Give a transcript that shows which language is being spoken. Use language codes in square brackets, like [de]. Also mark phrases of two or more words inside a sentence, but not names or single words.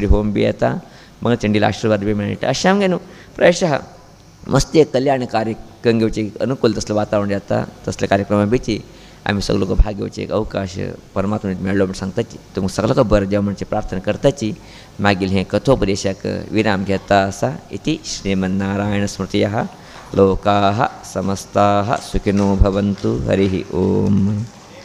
[kok] होम बी येता मग चंडीला आशिर्वाद बी मेळटा अशें आमगे न्हू प्रायशः मस्त एक कल्याण कार्यक्रम घेवचे अनुकूल तसलें वातावरण जाता तसले कार्यक्रमा बेची आमी सगळे लोक भाग घेवचे एक अवकाश परमात्म्यान मेळ्ळो म्हण सांगताची तुमकां सगळ्यांक बरें देव म्हणचे प्रार्थना करताची मागीर हें कथोपदेशाक विराम घेता आसा [sa] इति श्रीमन्नारायण स्मृतयः लोकाः समस्ताः सुखिनो भवन्तु हरिः ओम.